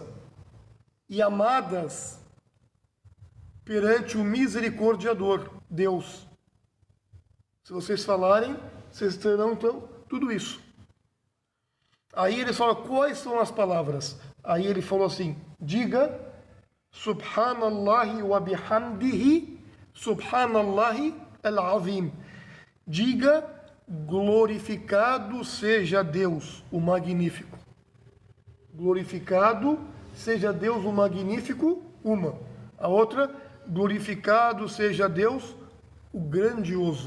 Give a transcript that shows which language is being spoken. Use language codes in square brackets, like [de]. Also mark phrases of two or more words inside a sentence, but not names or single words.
[pt] E amadas perante o misericordiador, Deus. Se vocês falarem, vocês terão então tudo isso. Aí ele fala, quais são as palavras? Aí ele falou assim, diga, [ar] سبحان الله وبحمده، سبحان الله العظيم. [pt] Diga, glorificado seja Deus, o magnífico. Glorificado seja Deus, o magnífico, uma. A outra, glorificado seja Deus, o grandioso.